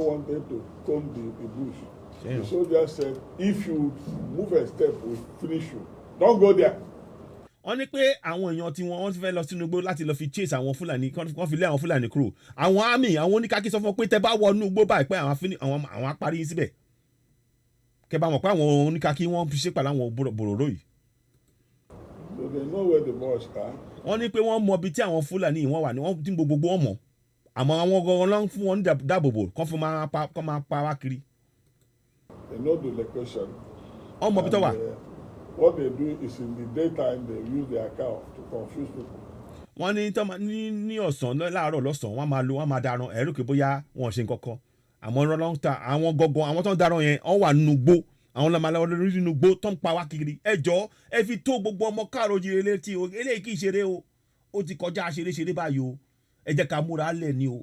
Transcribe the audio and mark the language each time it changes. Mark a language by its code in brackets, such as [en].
[en] People wanted to comb the bush. The soldiers said if you move a step we finish you don't go there. [yo] wọ́n ní pé àwọn èèyàn tí wọ́n fẹ́ lọ sínú igbó láti lọ fi chase àwọn Fúlàní kán fi lé àwọn Fúlàní kúrò àwọn àmì àwọn oníkàkí sọ fún pé tẹ́ bá wọnú igbó báyìí pé àwọn apárí yín síbẹ̀ kẹ́ bá mọ̀ pé àwọn oníkàkí wọ́n fi ṣépà láwọn bòròró yìí. [en] So they know where the boys are. [yo] wọ́n ní pé wọ́n mọ ibi tí àwọn Fúlàní yìí wọ́n wà ní wọ́n tí gbogbo wọn mọ̀ àmọ́ àwọn gangan ló ń fún wọn ní dáàbòbò kán fún máa pa wá kiri. [en] They know the location. [yo] wọ́n mọ ibi tó wà. [en] What they do is in the daytime they use their cow to confuse people. [yo] wọ́n ní ọ̀sán láàárọ̀ lọ́sàn-án wọ́n máa daran ẹ̀rù pé bóyá wọn ò ṣe nǹkan kan àmọ́ ọlọ́run ta àwọn gangan àwọn tó ń daran yẹn wọ́n wà nínú gbó àwọn lọ́mọ aláwọ̀ nínú gbó tó ń pa wá kiri ẹjọ́ ẹ fi tó gbogbo ọmọ káàrọ̀ oòjíire létí o eléyìí kì í ṣeré o ó ti kọjá ṣeré báyìí o ẹ jẹ́ ká múra lẹ̀